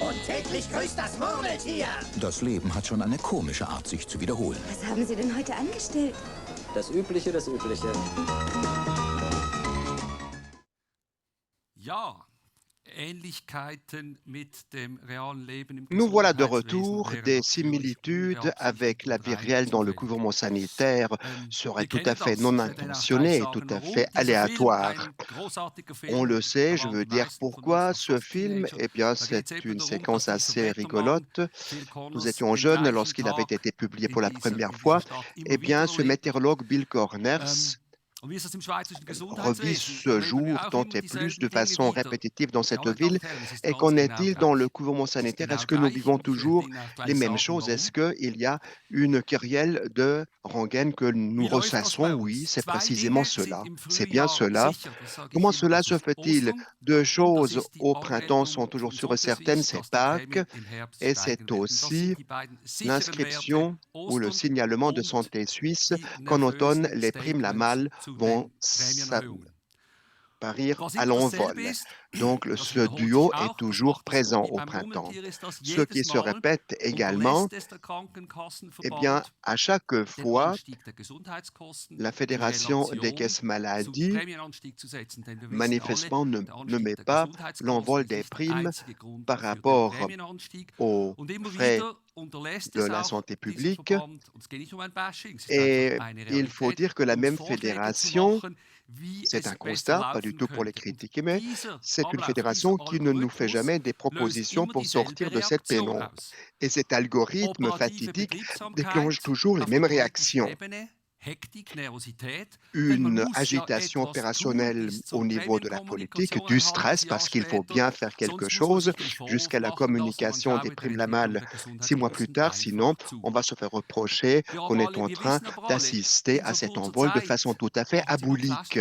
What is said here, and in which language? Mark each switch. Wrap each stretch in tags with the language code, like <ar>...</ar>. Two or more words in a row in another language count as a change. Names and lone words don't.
<de>Und täglich grüßt das Murmeltier! Das Leben hat schon eine komische Art, sich zu wiederholen. Was haben Sie denn heute angestellt? Das Übliche, das Übliche. Ja, Ähnlichkeiten mit dem realen Leben im</de> <fr>Nous voilà de</fr> <de>Gesundheitswesen</de> <fr>retour.</fr> <de>wären</de> <fr>Des</fr> <de>natürlich</de> <fr>similitudes avec la vie réelle dans le gouvernement sanitaire seraient</fr> <de>wir</de> <fr>tout à</fr> <de>kennen</de> <fr>fait</fr> <de>das,</de> <fr>non</fr> <de>ich werde</de> <fr>intentionnés,</fr> <de>gleich</de> <fr>tout</fr> <de>sagen,</de> <fr>à</fr> <de>warum.</de> <fr>fait</fr> <de>Dieser Film,</de> <fr>aléatoires.</fr> <de>ein großartiger Film,</de> <fr>On le sait,</fr> <de>da</de> <fr>je</fr> <de>waren</de> <fr>veux</fr> <de>die</de> <fr>dire</fr> <de>meisten von</de> <fr>pourquoi</fr> <de>uns</de> <fr>ce</fr> <de>noch</de> <fr>film,</fr> <de>Teenager. Da</de> <fr>c'est</fr> <de>geht's eben</de> <fr>une</fr> <de>darum,</de> <fr>séquence</fr> <de>dass dieser</de> <fr>assez</fr> <de>Wettermann,</de> <fr>rigolote.</fr> <de>Phil Connors,</de> <fr>Nous étions</fr> <de>den</de> <fr>jeunes</fr> <de>gleichen</de> <fr>lorsqu'il avait</fr> <de>Tag</de> <fr>été publié pour la</fr> <de>in</de> <fr>première</fr> <de>dieser</de> <fr>fois.</fr> <de>Stadt immer</de> <fr>Eh bien,</fr> <de>wieder</de> <fr>ce</fr> <de>erlebt.</de> <fr>météorologue Bill Corners</fr> <de>Und wie ist das im schweizerischen</de> <fr>revit</fr> <de>Gesundheitswesen?</de> <fr>ce</fr> <de>Da erleben</de> <fr>jour</fr> <de>wir auch</de> <fr>tant</fr> <de>immer</de> <fr>et plus de</fr> <de>dieselben Dinge</de> <fr>façon</fr> <de>wieder.</de> <fr>répétitive dans</fr> <de>Ja,</de> <fr>cette</fr> <de>meine Damen</de> <fr>ville.</fr> <de>und Herren, es ist</de> <fr>Et</fr> <de>alles</de> <fr>qu'en</fr> <de>genau</de> <fr>est-il dans le</fr> <de>gleich.</de> <fr>gouvernement</fr> <de>Es ist</de> <fr>sanitaire?</fr> <de>genau</de> <fr>Est-ce que nous</fr> <de>gleich</de> <fr>vivons</fr> <de>und ich werde</de> <fr>toujours</fr> <de>Ihnen auch</de> <fr>les</fr> <de>gleich</de> <fr>mêmes</fr> <de>sagen,</de> <fr>choses? Est-ce</fr> <de>warum.</de> <fr>qu'il y a une kyrielle de rengaine que nous</fr> <de>Wie läuft das</de> <fr>ressassons?</fr> <de>bei</de> <fr>Oui,</fr> <de>uns?</de> <fr>c'est</fr> <de>Zwei</de> <fr>précisément</fr> <de>Dinge sind</de> <fr>cela.</fr> <de>im</de> <fr>C'est bien</fr> <de>Frühjahr</de> <fr>cela.</fr> <de>sicher, das sage ich</de> <fr>Comment</fr> <de>immer,</de> <fr>cela</fr> <de>das</de> <fr>se</fr> <de>ist</de> <fr>fait-il?</fr> <de>Ostern</de> <fr>Deux</fr> <de>und das</de> <fr>choses</fr> <de>ist die</de> <fr>au printemps sont</fr> <de>Anmeldung</de> <fr>toujours</fr> <de>zum</de> <fr>sûres et certaines,</fr> <de>Sondersicht,</de> <fr>c'est</fr> <de>dass die</de> <fr>Pâques</fr> <de>Prämien im Herbst</de> <fr>et</fr> <de>steigen</de> <fr>c'est</fr> <de>werden. Das</de> <fr>aussi</fr> <de>sind die beiden sicheren Werte,</de> <fr>l'inscription ou le</fr> <de>Ostern</de> <fr>signalement de</fr> <de>und</de> <fr>santé suisse</fr> <de>die</de> <fr>qu'en automne,</fr> <de>nervösen</de> <fr>les primes la</fr> <de>Statements</de> <fr>malle</fr> <de>zu</de> <fr>vont</fr> <de>den Prämienerhöhungen.</de> <fr>parir</fr> <de>Was</de> <fr>à</fr> <de>immer dasselbe</de> <fr>l'envol.</fr> <de>ist,</de> <fr>Donc</fr> <de>das</de> <fr>ce</fr> <de>wiederholt sich</de> <fr>duo est</fr> <de>auch, das</de> <fr>toujours</fr> <de>macht es so</de> <fr>présent</fr> <de>wie</de> <fr>au</fr> <de>beim</de> <fr>printemps.</fr> <de>Murmeltier, ist das</de> <fr>Ce qui</fr> <de>jedes</de> <fr>se</fr> <de>Mal</de> <fr>répète également,</fr> <de>unterlässt es der</de> <fr>eh bien,</fr> <de>Krankenkassenverband</de> <fr>à chaque</fr> <de>den</de> <fr>fois,</fr> <de>Anstieg der Gesundheitskosten</de> <fr>la</fr> <de>in</de> <fr>Fédération des</fr> <de>Relation</de> <fr>caisses</fr> <de>zum</de> <fr>maladies</fr> <de>Prämienanstieg zu setzen. Denn wir wissen ja alle,</de> <fr>manifestement ne</fr> <de>der</de> <fr>met</fr> <de>Anstieg der</de> <fr>pas</fr> <de>Gesundheitskosten</de> <fr>l'envol</fr> <de>ist</de> <fr>des</fr> <de>nicht der</de> <fr>primes</fr> <de>einzige Grund</de> <fr>par</fr> <de>für den</de> <fr>rapport</fr> <de>Prämienanstieg.</de> <fr>aux</fr> <de>Und immer</de> <fr>frais</fr> <de>wieder unterlässt</de> <fr>de</fr> <de>es</de> <fr>la</fr> <de>auch</de> <fr>santé</fr> <de>dieser</de> <fr>publique.</fr> <de>Verband, und es geht nicht um ein Bashing, es ist</de> <fr>Et</fr> <de>einfach eine</de> <fr>il faut</fr> <de>Realität,</de> <fr>dire que la</fr> <de>uns</de> <fr>même</fr> <de>Vorschläge zu</de> <fr>fédération,</fr> <de>machen, wie</de> <fr>c'est</fr> <de>es</de> <fr>un</fr> <de>besser</de> <fr>constat, pas du</fr> <de>laufen</de> <fr>tout pour les</fr> <de>könnte. Und</de> <fr>critiquer, mais</fr> <de>dieser</de> <fr>c'est une</fr> <de>Ablauf,</de> <fr>fédération</fr> <de>dieser</de> <fr>qui ne nous fait</fr> <de>Algorithmus</de> <fr>jamais des</fr> <de>löst</de> <fr>propositions</fr> <de>immer</de> <fr>pour sortir</fr> <de>dieselbe</de> <fr>de cette</fr> <de>Reaktion</de> <fr>pénombre.</fr> <de>aus.</de> <fr>Et cet algorithme</fr> <de>Operative</de> <fr>fatidique</fr> <de>Betriebsamkeit</de> <fr>déclenche toujours les</fr> <de>auf der</de> <fr>mêmes</fr> <de>politischen</de> <fr>réactions.</fr> <de>Ebene</de> <fr>une agitation opérationnelle au niveau de la politique, du stress parce qu'il faut bien faire quelque chose, jusqu'à la communication des primes la malle 6 mois plus tard. Sinon, on va se faire reprocher qu'on est en train d'assister à cet envol de façon tout à fait aboulique.</fr>